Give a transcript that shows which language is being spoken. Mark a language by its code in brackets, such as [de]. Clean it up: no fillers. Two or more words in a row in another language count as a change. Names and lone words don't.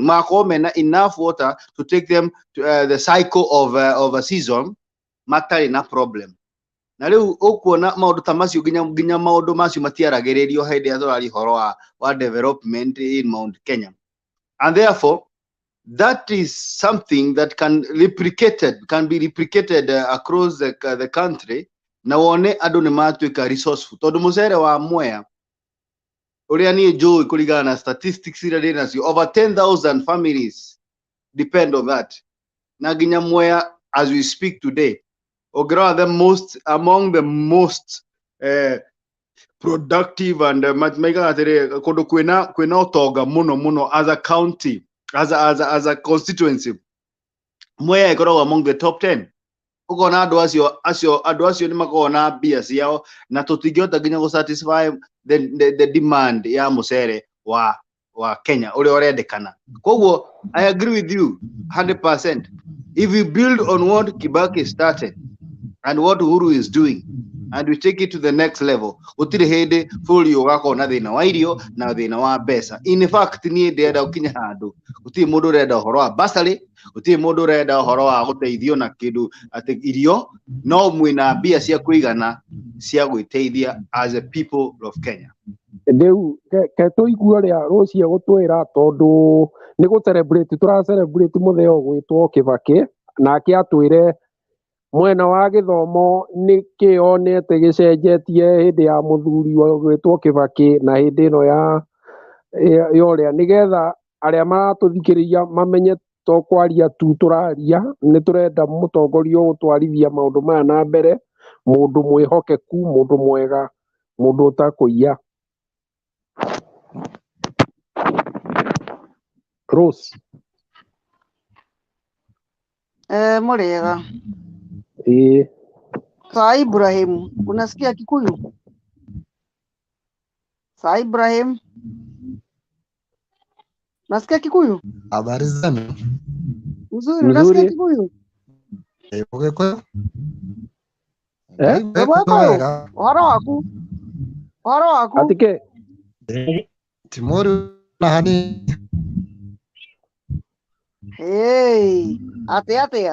[ki] Makorwo mena [en] enough water to take them to the cycle of a season, [ki] matarĩ na problem. Na rĩu ũkuona maũndũ ta macio nginya maũndũ macio matiaragĩrĩrio hĩndĩ ĩrĩa tũrari horo wa [en] development in Mount Kenya. And therefore that is something that can be replicated across the country, [ki] na wone andũ nĩ matuĩka resourceful, tondũ mũcere wa Mwea ũrĩa niĩ njũĩ kũringana na statistics iria ndĩ nacio, [en] over 10,000 families depend on that. [ki] Na nginya Mwea [en] as we speak today, ũngĩrora among the most productive and [ki] maigaga atĩrĩ kũndũ kwĩna ũtonga mũno [en] as a county, as a constituency, [ki] Mwea ĩkoragwo [en] among the top 10. [ki] Ũkona andũ acio nĩ makoragwo na mbia ciao, na tũtingĩhota nginya [en] gũ-satisfy the demand [ki] ya mũcere wa Kenya ũrĩa ũrendekana. [en] Koguo I agree with you 100%. If we build on what Kibaki started and what Uhuru is doing, and we take it to the next level, [ki] gũtirĩ hĩndĩ bũrũri ũgakorwo na thĩna wa irio na thĩna wa mbeca. In fact niĩ ndĩrenda gũkinya handũ gũtirĩ mũndũ ũrenda ũhoro wa bursary, gũtirĩ mũndũ ũrenda ũhoro wa gũteithio na kĩndũ atĩ irio, no mwĩna mbia cia kũigana cia gwĩteithia [en] as a people of Kenya. [ki] Rĩu tũigue ũrĩa Rũciĩ gũtwĩra, tondũ nĩ tũra-celebrate mũthenya ũgwĩtwo Kibaki, nake atwĩre mwena wa gĩthomo nĩkĩ onete gĩcenjetie hĩndĩ ya mũthuri gwĩtwo Kibaki na hĩndĩ ĩno ya ũrĩa, nĩgetha arĩa maratũthikĩrĩria mamenye to kwaria tu tũraria, nĩ tũrenda mũtongoria gũtwarithia maũndũ maya na mbere, mũndũ mwĩhokeku, mũndũ mwega, mũndũ ũtakũiya. Rose. Muriega. [sw] Saa Ibrahim, unasikia Kikuyu? Saa Ibrahim, unasikia Kikuyu? Habari zenu? Mzuri, unasikia Kikuyu? [ki] Ugikuyu? Uhoro waku? Atike? Timuru na hani? Hey, atia.